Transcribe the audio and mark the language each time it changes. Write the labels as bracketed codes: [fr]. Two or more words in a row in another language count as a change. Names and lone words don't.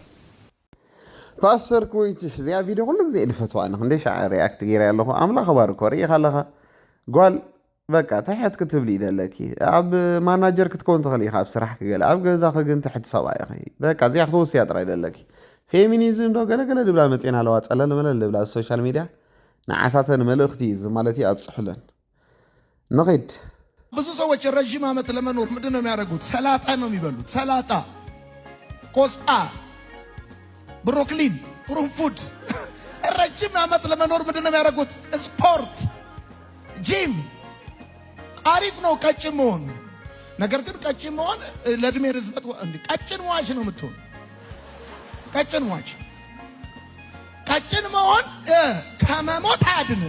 [ti] ፓስተር ኮይትሽ እዚኣ ቪድዮ ኩሉ ግዜ ድፈትዋ ኣነ ክንደይ ሻዕ ሪኣክት ገይረ ኣለኹ ኣምላኽ ባርኮ ርኢኻ ኣለኻ ጓል በቃ ትሕት ክትብሊ ይደለኪ ኣብ ማናጀር ክትከውን ትኽእል ኢኻ ኣብ ስራሕ ክገለ ኣብ ገዛኺ ግን ትሕቲ ሰብኣይ ኢኺ በቃ እዚኣ ክትወስያ ጥራይ ደለኪ ፌሚኒዝም ዶ ገለገለ ድብላ መፅና ኣለዋ ፀለል መለል ድብላ [en] social media [ti] ንዓሳተን መልእኽቲ ማለት እዩ ኣብፅሑለን ንኺድ [am] ብዙ ሰዎች ረዥም ዓመት ለመኖር ምንድን ነው የሚያደርጉት? ሰላጣ ነው የሚበሉት። ሰላጣ፣ ቆስጣ፣ ብሮኮሊን፣ ቁርንፉድ። ረዥም ዓመት ለመኖር ምንድን ነው የሚያደርጉት? ስፖርት፣ ጂም። አሪፍ ነው ቀጭን መሆን። ነገር ግን ቀጭን መሆን ለእድሜ ርዝመት ቀጭን ሟች ነው የምትሆን። ቀጭን ሟች። ቀጭን መሆን ከመሞት አያድንም።